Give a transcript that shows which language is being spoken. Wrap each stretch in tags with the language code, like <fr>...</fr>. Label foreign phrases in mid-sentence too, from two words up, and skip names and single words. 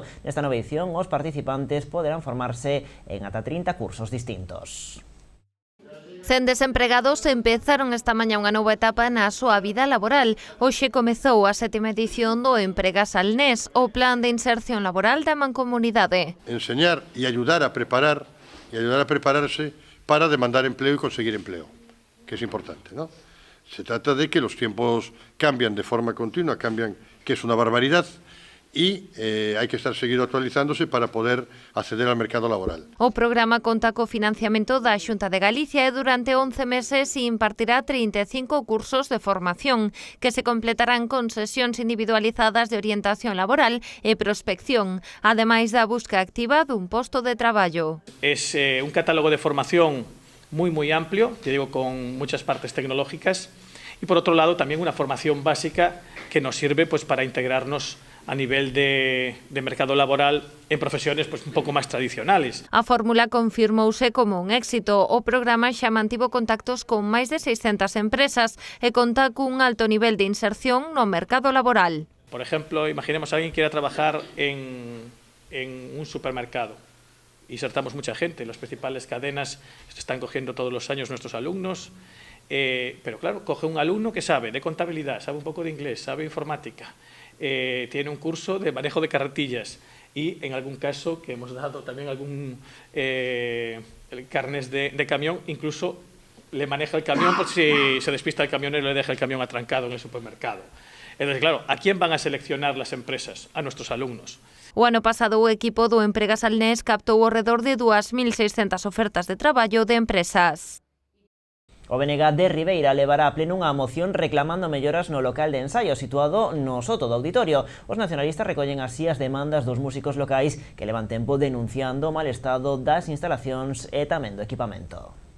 <gl>Nesta nova edición, os participantes poderán formarse en ata 30 cursos distintos. 100 desempregados empezaron esta mañá unha nova etapa na súa vida laboral. Hoxe comezou a 7ª edición do Empregas Salnés, o plan de inserción laboral da Mancomunidade.</gl> <es>Enseñar e ayudar a prepararse para demandar empleo e conseguir empleo, que es importante, ¿no? Se trata de que los tiempos cambian de forma continua, que es una barbaridad, y hay que estar seguido actualizándose para poder acceder al mercado laboral.</es> <gl>O programa conta co financiamento da Xunta de Galicia e durante 11 meses impartirá 35 cursos de formación que se completarán con sesións individualizadas de orientación laboral e prospección, ademais da busca activa dun posto de traballo.</gl> <es>Es un catálogo de formación muy amplio, te digo, con muchas partes tecnológicas, y por otro lado también una formación básica que nos sirve pues para integrarnos a nivel de mercado laboral en profesiones pues</es> <gl>un pouco máis</gl> <es>tradicionales.</es> <gl>A fórmula confirmouse como un éxito. O programa xa mantivo contactos con máis de 600 empresas e conta cun alto nivel de inserción no mercado laboral.</gl> <es>Por ejemplo, imaginemos a alguien que quiera trabajar en un supermercado. Insertamos mucha gente. Las principales cadenas están cogiendo todos los años nuestros alumnos. Pero claro, coge un alumno que sabe de contabilidad, sabe un poco de inglés, sabe informática. Tiene un curso de manejo de carretillas y en algún caso que hemos dado también algún carnes de camión, incluso le maneja el camión por si se despista el camionero y le deja el camión atrancado en el supermercado. Entonces, claro, ¿a quién van a seleccionar las empresas? A nuestros alumnos.</es> <gl>O ano pasado o equipo do Empregas Salnés captou ao redor de 2.600 ofertas de traballo de empresas. O BNG de Ribeira levará a pleno unha moción reclamando melloras no local de ensaio situado no soto do auditorio. Os nacionalistas recollen así as demandas dos músicos locais que levan tempo denunciando o mal estado das instalacións e tamén do equipamento.</gl>